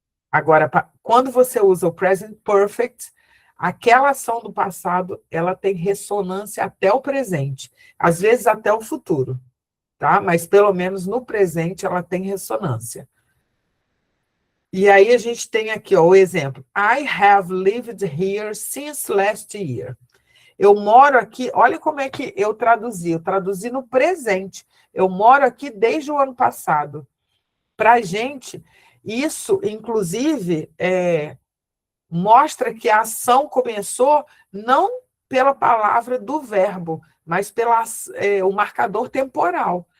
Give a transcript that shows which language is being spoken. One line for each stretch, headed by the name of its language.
Portuguese: Agora, quando você usa o present perfect, aquela ação do passado, ela tem ressonância até o presente, às vezes até o futuro, tá? Mas pelo menos no presente ela tem ressonância. E aí a gente tem aqui, ó, o exemplo.
English: I have lived here since last year.
Portuguese: Eu moro aqui, olha como é que eu traduzi no presente. Eu moro aqui desde o ano passado. Para a gente, isso, inclusive, mostra que a ação começou não pela palavra do verbo, mas o marcador temporal.